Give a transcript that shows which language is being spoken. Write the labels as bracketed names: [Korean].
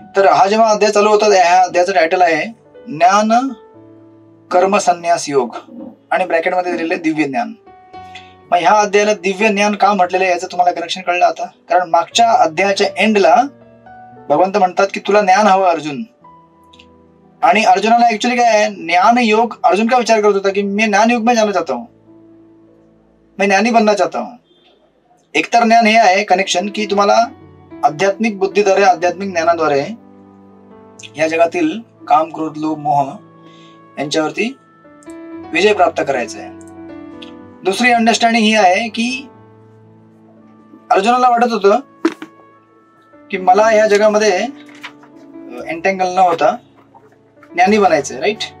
[Marathi] तर हा जेव्हा अध्याय चालू होता, ह्या अध्यायाचं टायटल आहे ज्ञान कर्म संन्यास योग, आणि ब्रॅकेटमध्ये दिलेले दिव्य ज्ञान. मग ह्या अध्यायाला दिव्य ज्ञान का म्हटलेलं आहे याचं तुम्हाला कनेक्शन कळलं आता. कारण मागच्या अध्यायाच्या एंडला भगवंत म्हणतात की तुला ज्ञान हवं अर्जुन. आणि अर्जुनाला ऍक्च्युअली काय आहे, ज्ञान योग. अर्जुन का विचार करत होता की [Hindi] मैं ज्ञान युग में जाना चाहता हूं, मैं ज्ञानी बनना चाहता हूं. [Marathi] एकतर ज्ञान हे आहे कनेक्शन की तुम्हाला आध्यात्मिक बुद्धीद्वारे, आध्यात्मिक ज्ञानाद्वारे या जगातील काम, क्रोध, लोभ, मोह यांच्यावरती विजय प्राप्त करायचा आहे. दुसरी अंडरस्टँडिंग ही आहे की अर्जुनाला वाटत होतं की मला या जगामध्ये एंटेंगल न होता ज्ञानी बनायचंय. राईट.